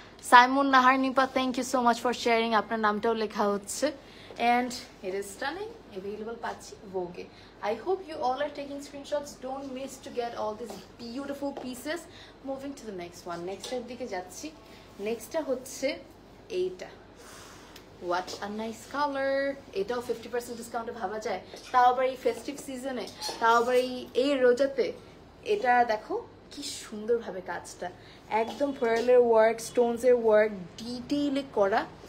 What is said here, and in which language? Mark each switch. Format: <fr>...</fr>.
<en>Saimun Nahar Nipa, thank you so much for sharing.</en> <bn>আপনার নামটাও লেখা হচ্ছে।</bn> <en>And it is stunning, available</en> <bn>পাচ্ছি ভোগে।</bn> <en>I hope you all are taking screenshots. Don't miss to get all these beautiful pieces. Moving to the next one.</en> <bn>Next এর দিকে যাচ্ছি। নেক্সটটা হচ্ছে এইটা।</bn> <en>What a nice color.</en> <bn>এটাও 50% ডিসকাউন্টে ভাবা যায়, তাও আবার এই ফেস্টিভ সিজনে, তাও আবার এই রোজাতে। এটা দেখো কি সুন্দরভাবে কাজটা, একদম পার্লের ওয়ার্ক, স্টোনসের ওয়ার্ক, ডিটেইলে করা।</bn>